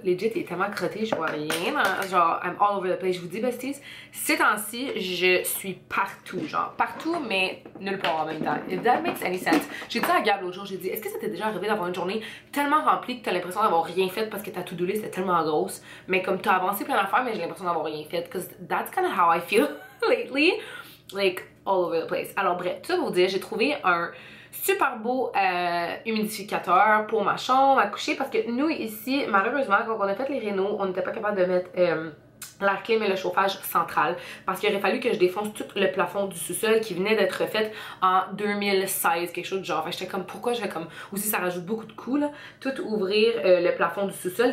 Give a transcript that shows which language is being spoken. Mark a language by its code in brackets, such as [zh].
[fr] Legit, il est tellement crotté, je vois rien. Genre, [en] I'm all over the place. [fr] Je vous dis, besties, ces temps-ci, je suis partout. Genre, partout, mais nulle part en même temps. [en] If that makes any sense. [fr] J'ai dit à Gab l'autre jour, j'ai dit, est-ce que ça t'est déjà arrivé d'avoir une journée tellement remplie que t'as l'impression d'avoir rien fait parce que ta to-do list est tellement grosse, mais comme t'as avancé plein d'affaires, mais j'ai l'impression d'avoir rien fait. [en] Because that's kind of how I feel lately. Like, all over the place. [fr] Alors bref, tout ça pour vous dire, j'ai trouvé un super beau humidificateur pour ma chambre à coucher parce que nous ici, malheureusement, quand on a fait les rénaux, on n'était pas capable de mettre l'air clim et le chauffage central parce qu'il aurait fallu que je défonce tout le plafond du sous-sol qui venait d'être refait en 2016, quelque chose de genre. Fait que j'étais comme pourquoi je vais comme aussi ça rajoute beaucoup de coûts là, tout ouvrir le plafond du sous-sol.